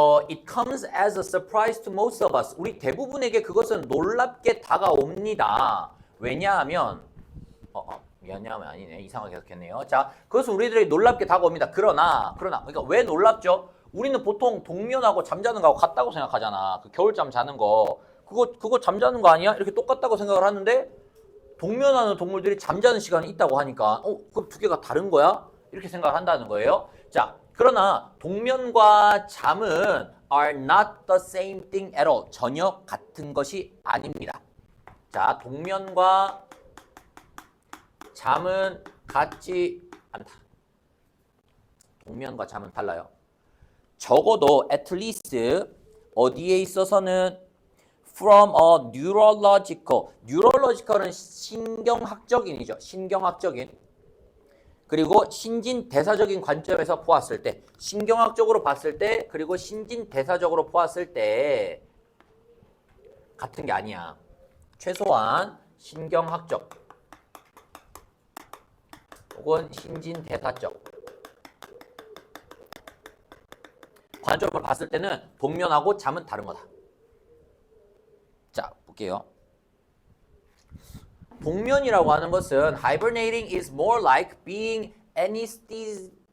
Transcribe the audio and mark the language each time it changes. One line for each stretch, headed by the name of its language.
English: It comes as a surprise to most of us.
Korean: 우리 대부분에게 그것은 놀랍게 다가옵니다. 왜냐하면 아니네. 이상하게 해석했네요. 자, 그것은 우리들에게 놀랍게 다가옵니다. 그러나 그러니까 왜 놀랍죠? 우리는 보통 동면하고 잠자는 거하고 같다고 생각하잖아. 그 겨울잠 자는 거. 그거 잠자는 거 아니야? 이렇게 똑같다고 생각을 하는데 동면하는 동물들이 잠자는 시간이 있다고 하니까 그럼 두 개가 다른 거야? 이렇게 생각을 한다는 거예요. 자, 그러나 동면과 잠은
English: are not the same thing at all.
Korean: 전혀 같은 것이 아닙니다. 자, 동면과 잠은 같지 않다. 동면과 잠은 달라요. 적어도
English: at least
Korean: 어디에 있어서는
English: from a neurological
Korean: 은 신경학적인이죠. 신경학적인. 그리고 신진대사적인 관점에서 보았을 때, 신경학적으로 봤을 때, 그리고 신진대사적으로 보았을 때 같은 게 아니야. 최소한 신경학적 혹은 신진대사적 관점으로 봤을 때는 동면하고 잠은 다른 거다. 자, 볼게요. 동면이라고 하는 것은
English: hibernating is more like being anesthetized.